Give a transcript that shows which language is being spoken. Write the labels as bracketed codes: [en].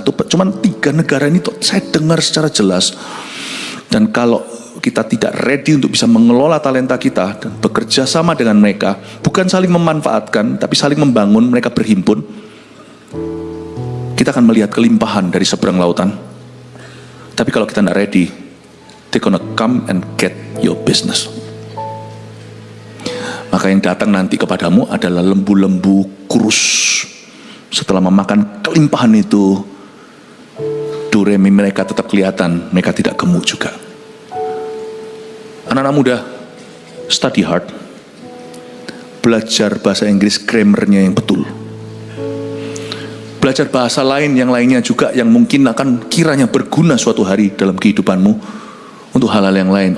[id] Tuh cuman 3 negara ini tuh saya dengar secara jelas. Dan kalau kita tidak ready untuk bisa mengelola talenta kita dan bekerja sama dengan mereka, bukan saling memanfaatkan tapi saling membangun, mereka berhimpun, kita akan melihat kelimpahan dari seberang lautan. Tapi kalau kita tidak ready, [en] they're gonna come and get your business. [id] Maka yang datang nanti kepadamu adalah lembu-lembu kurus. Setelah memakan kelimpahan itu, duremi mereka tetap kelihatan, mereka tidak gemuk juga. Anak-anak muda, [en] study hard, [id] belajar bahasa Inggris grammarnya yang betul, belajar bahasa lain yang lainnya juga yang mungkin akan kiranya berguna suatu hari dalam kehidupanmu untuk hal-hal yang lain.